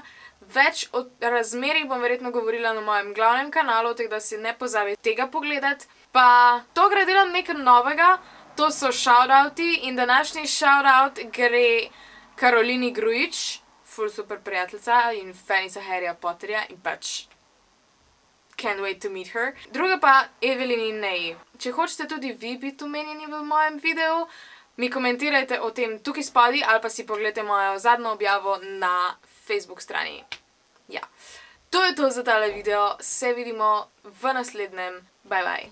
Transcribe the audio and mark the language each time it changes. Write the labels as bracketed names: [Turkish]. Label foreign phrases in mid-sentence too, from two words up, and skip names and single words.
[Slovenian] Več o razmerih bom verjetno govorila na mojem glavnem kanalu, tako da si ne pozabi tega pogledati. Pa to gre delam nekaj novega, to so shoutouti in današnji shoutout gre Karolini Grujič, ful super prijateljica in fanica Harryja Potterja in pač [English] can't wait to meet her. [Slovenian] Druga pa Evelyn in Neji. Če hočete tudi vi biti omenjeni v mojem videu, mi komentirajte o tem tukaj spodaj ali pa si pogledajte mojo zadnjo objavo na Facebook strani. Ja, to je to za tale video, se vidimo v naslednjem, [English] bye bye.